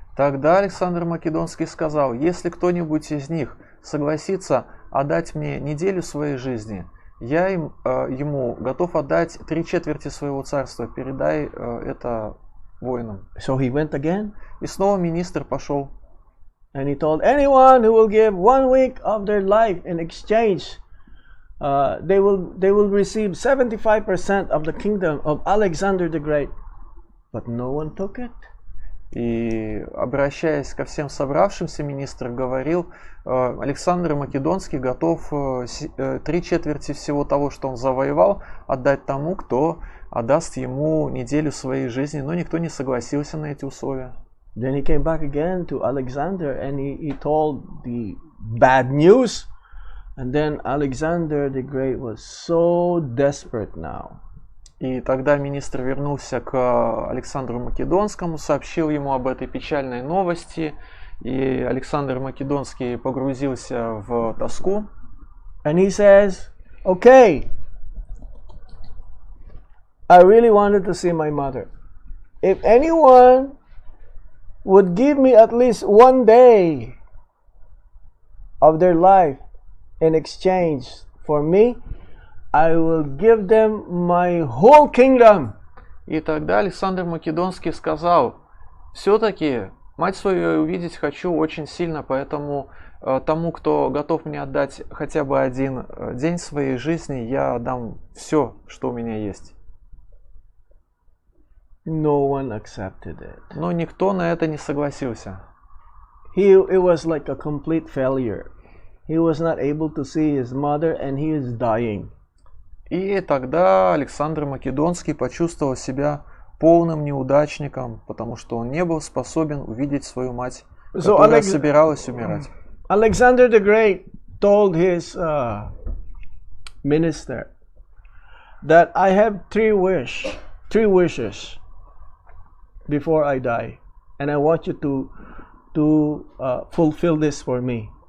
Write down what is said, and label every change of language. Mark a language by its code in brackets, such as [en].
[ru] Тогда Александр Македонский сказал: если кто-нибудь из них согласится отдать мне неделю своей жизни, я ему готов отдать 3/4 своего царства. Передай это воинам. [en] So he went again. [ru] И снова министр пошел. [en] And he told anyone who will give 1 week of their life in exchange, they will receive 75% of the kingdom of Alexander the Great. But no one took it. [ru] И, обращаясь ко всем собравшимся, министр говорил: Александр Македонский готов 3/4 всего того, что он завоевал, отдать тому, кто отдаст ему неделю своей жизни. Но никто не согласился на эти условия. [en] Then he came back again to Alexander and he told the bad news. And then Alexander the Great was so desperate now. [ru] И тогда министр вернулся к Александру Македонскому, сообщил ему об этой печальной новости, и Александр Македонский погрузился в тоску. [en] And he says, okay, I really wanted to see my mother. If anyone would give me at least 1 day of their life in exchange for me, I will give them my whole kingdom. [ru] И тогда Александр Македонский сказал: все-таки мать свою я увидеть хочу очень сильно, поэтому тому, кто готов мне отдать хотя бы 1 день своей жизни, я отдам все, что у меня есть. [en] No one accepted it. [ru] Но никто на это не согласился. [en] It was like a complete failure. He was not able to see his mother and he is dying. [ru] И тогда Александр Македонский почувствовал себя полным неудачником, потому что он не был способен увидеть свою мать, которая собиралась умирать. [en] Alexander the Great told his minister that I have 3 wishes before I die, and I want you to fulfill this for me.